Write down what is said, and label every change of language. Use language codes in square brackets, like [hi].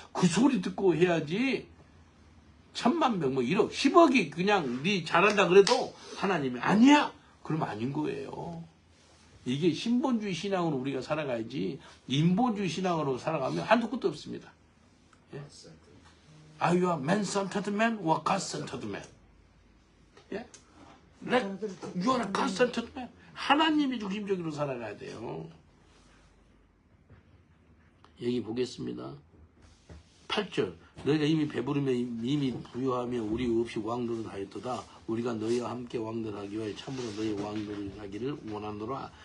[ko] 그 소리 듣고 해야지. 1000만 명, 1억, 10억이 그냥 네 잘한다 그래도 하나님이 아니야. 그러면 아닌 거예요. 이게 신본주의 신앙으로 우리가 살아가야지 인본주의 신앙으로 살아가면 한두 끝도 없습니다. 예? [en] Are you a man-centered man or God-centered man? [ko] 예? [en] You are a God-centered man. [ko] 하나님이 중심적으로 살아가야 돼요. 여기 보겠습니다. 8절 너희가 이미 배부르며 이미 부유하며 우리 없이 왕노릇 하였도다. 우리가 너희와 함께 왕노릇하기 위하여 참으로 너희 왕노릇하기를 원하노라.